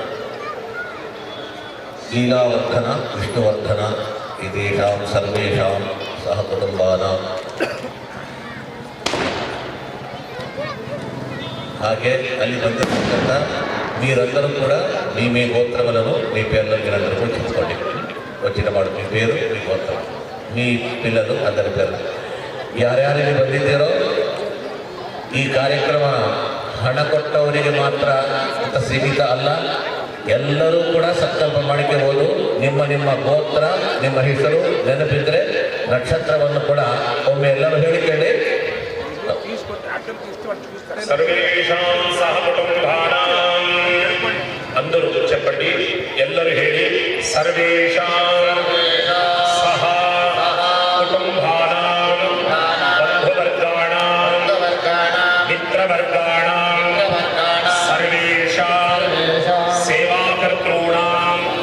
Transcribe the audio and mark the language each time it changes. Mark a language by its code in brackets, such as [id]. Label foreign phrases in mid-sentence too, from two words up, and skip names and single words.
[sa] ಲೀಲಾವರ್ಧನ ವಿಷ್ಣುವರ್ಧನ ಇದೇಷಾಂ ಸರ್ವೇಷಾಂ ಸಹ ಕುಟುಂಬಾನಾಂ. [kn] ಹಾಗೆ ಅಲ್ಲಿ ಬಂದಿರತಕ್ಕಂಥ [te] మీరందరూ కూడా మీ గోత్రములను మీ పేర్లను మీరందరూ కూడా చెప్పుకోండి. వచ్చిన వాడు మీ పేరు మీ గోత్రం మీ పిల్లలు అందరి పేరు [kn] ಯಾರ್ಯಾರಿಗೆ ಬಂದಿದ್ದೀರೋ ಈ ಕಾರ್ಯಕ್ರಮ ಹಣ ಕೊಟ್ಟವರಿಗೆ ಮಾತ್ರ ಅಂತ ಸೀಮಿತ ಅಲ್ಲ. ಎಲ್ಲರೂ ಕೂಡ ಸಂಕಲ್ಪ ಮಾಡಿಕೊಳ್ಳಬಹುದು. ನಿಮ್ಮ ನಿಮ್ಮ ಗೋತ್ರ ನಿಮ್ಮ ಹೆಸರು ನೆನಪಿದ್ರೆ ನಕ್ಷತ್ರವನ್ನು ಕೂಡ ಒಮ್ಮೆ ಎಲ್ಲರೂ ಹೇಳಿಕೊಳ್ಳಿ. [sa] ಸರ್ವೇಷಾಂ ಸಹ ಕುಟುಂಬಾನಾಂ [te] అందరూ చెప్పండి. [kn] ಎಲ್ಲರೂ ಹೇಳಿ [sa] ಸರ್ವೇಷಾಂ ಸಹ ಕುಟುಂಬಾನಾಂ ಬಂಧುವರ್ಗಾಣಾಂ ಮಿತ್ರವರ್ಗಾಣಾಂ ಸರ್ವೇಷಾಂ ಸೇವಾಕರ್ತॄಣಾಂ